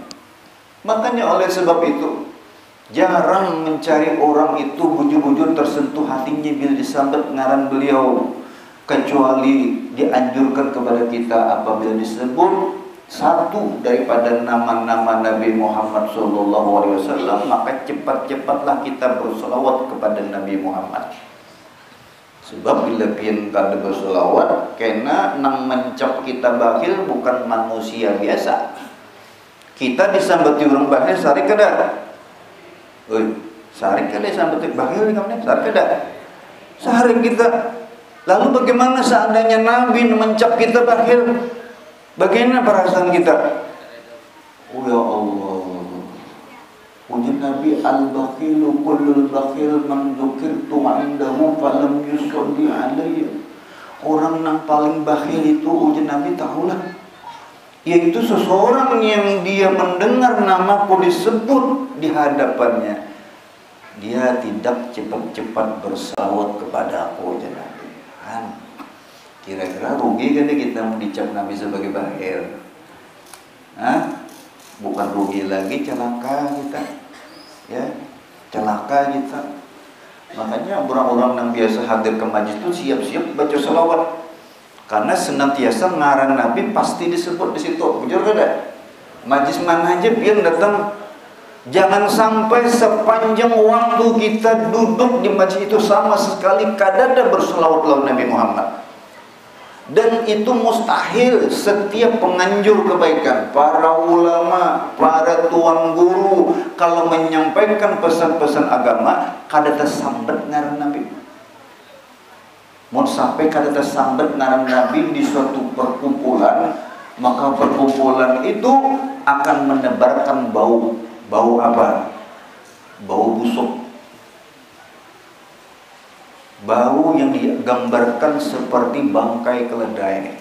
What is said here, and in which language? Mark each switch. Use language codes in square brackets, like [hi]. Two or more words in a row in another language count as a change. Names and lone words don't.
[id] Makanya oleh sebab itu jarang mencari orang itu bujur-bujur tersentuh hatinya bila disambut ngaran beliau, kecuali dianjurkan kepada kita apabila disebut satu daripada nama-nama Nabi Muhammad SAW, maka cepat-cepatlah kita bersolawat kepada Nabi Muhammad. [bjn] Sebab bila pian kada bersolawat, kena nang mencap kita bakhil bukan manusia biasa. Kita disambati orang bakhil sehari kada? Sehari kada disambati bakhil kamu sehari kada? Sehari kita. [id] Lalu bagaimana seandainya Nabi mencap kita bakhil? Bagaimana perasaan kita? Oh ya Allah, ujian Nabi [ar] البخيل كل البخيل من ذكرت عنده فلم يصل علي. [id] Orang yang paling bakhil itu ujian Nabi tahulah, yaitu seseorang yang dia mendengar namaku disebut di hadapannya, dia tidak cepat-cepat bersalawat kepada aku, ujian Nabi. Kira-kira rugi kan kita dicap Nabi sebagai bakhil? Bukan rugi lagi, celaka kita, ya, celaka kita. Makanya orang-orang yang biasa hadir ke majlis itu siap-siap baca salawat, karena senantiasa ngaran Nabi pasti disebut di situ. [bjn] Bujur kada? [id] Majlis mana aja biar datang, jangan sampai sepanjang waktu kita duduk di majlis itu sama sekali kada ada bersalawat lawan Nabi Muhammad. Dan itu mustahil. Setiap penganjur kebaikan, para ulama, para tuan guru, kalau menyampaikan pesan-pesan agama, kada tersambat ngaran Nabi. Mau sampai kada tersambat ngaran Nabi di suatu perkumpulan, maka perkumpulan itu akan menebarkan bau. Bau apa? Bau busuk. Bau yang digambarkan seperti bangkai keledai.